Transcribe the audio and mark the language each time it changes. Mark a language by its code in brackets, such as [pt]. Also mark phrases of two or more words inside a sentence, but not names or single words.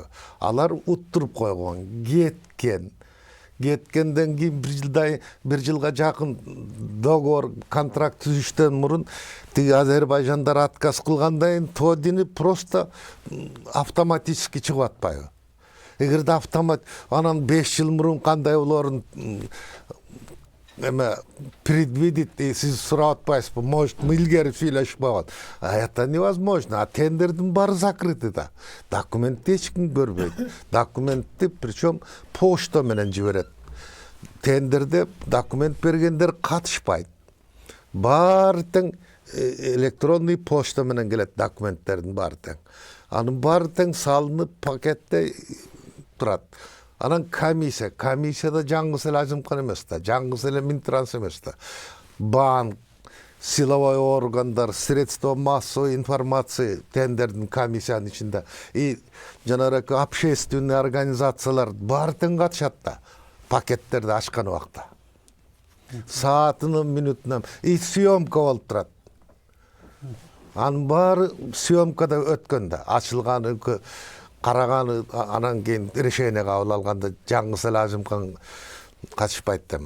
[ky] Алар уттуруп койгон, кеткенден кийин бир жылга жакын договор, контракт түзүштөн мурун тиги Азербайжандар отказ кылгандан кийин тоодини [ru] просто автоматически [ky] чыгып атпайбы? Эгерде автомат анан 5 жыл мурун кандай болорун эме предвидеть сиз сурап атпайсызбы? [ru] Может, мы [ky] илгери сүйлөшүп койгон. [ru] Это невозможно. [ky] А тендердин баары закрыты да. Документти эч ким көрбөйт. Документти причем почта менен жиберет. Тендерде документ бергендер катышпайт. Баары тең электронный почта менен келет документтердин баары тең. Анын баары тең салынып пакетте турат. Анан комиссияда жаңгыс эле Азимкан эмес да, жаңгыс эле Минтранс эмес да. Банк, силовой органдар, [ru] средства массовой информации [ky] тендердин комиссиянын ичинде. И жанагы общественный организациялар баары тең катышат да, пакеттерди ачкан убакта. Саатына, минутуна и съемка болуп турат. Анын баары съемкада өткөн да, ачылганы, караганы, анан кийин решение кабыл алганда жаңгыс эле Азимкан катышпайт демал.